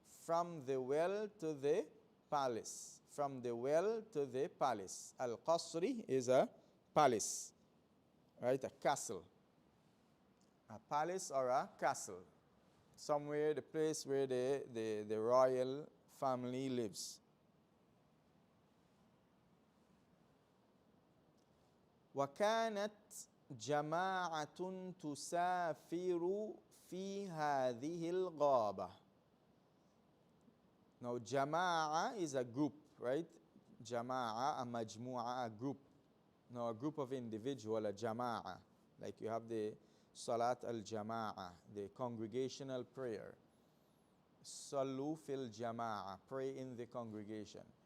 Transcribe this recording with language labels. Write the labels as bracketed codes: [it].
[en] From the well to the palace. From the well to the palace. Al-Qasri is a palace. right? A castle. A palace or a castle. Somewhere, the place where the royal family lives. [ar] وكانت جماعة تسافر في هذه الغابة. [en] Now, jama'a is a group, right? Jama'a, a majmu'a, a group. Now, a group of individual, a jama'a. Like you have the Salat al-Jama'a, the congregational prayer. Sallu fil jama'a, pray in the congregation.